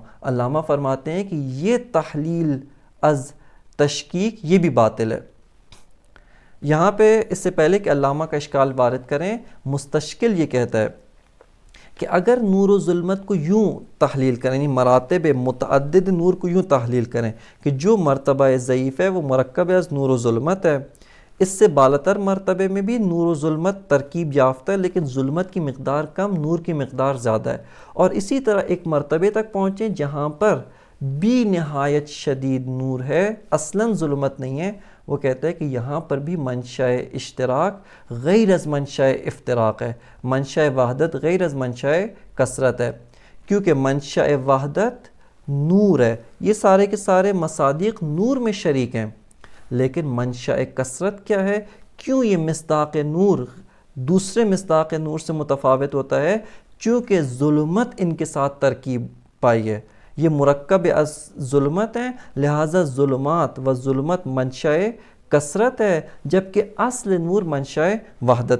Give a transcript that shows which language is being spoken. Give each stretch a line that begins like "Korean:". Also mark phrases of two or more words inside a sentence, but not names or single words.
Urdu: علامہ فرماتے ہیں کہ یہ تحلیل از تشکیک یہ بھی باطل ہے۔ یہاں پہ اس سے پہلے کہ علامہ کا اشکال وارد کریں، مستشکل یہ کہتا ہے کہ اگر نور و ظلمت کو یوں تحلیل کریں، یعنی مراتب متعدد نور کو یوں تحلیل کریں کہ جو مرتبہ ضعیف ہے وہ مرکب از نور و ظلمت ہے، اس سے بالاتر مرتبے میں بھی نور و ظلمت ترکیب یافتہ ہے، لیکن ظلمت کی مقدار کم، نور کی مقدار زیادہ ہے، اور اسی طرح ایک مرتبے تک پہنچیں جہاں پر بھی نہایت شدید نور ہے، اصلاً ظلمت نہیں ہے، وہ کہتا ہے کہ یہاں پر بھی منشأ اشتراک غیر از منشأ افتراق ہے، منشأ وحدت غیر از منشأ کثرت ہے، کیونکہ منشأ وحدت نور ہے، یہ سارے کے سارے مصادیق نور میں شریک ہیں، لیکن منشأ کثرت کیا ہے؟ کیوں یہ مصداق نور دوسرے مصداق نور سے متفاوت ہوتا ہے؟ چونکہ ظلمت ان کے ساتھ ترکیب پائی ہے، یہ مرکب از ظلمت ہیں، لہٰذا ظلمات و ظلمت منشأ کثرت ہے، جبکہ اصل نور منشأ وحدت۔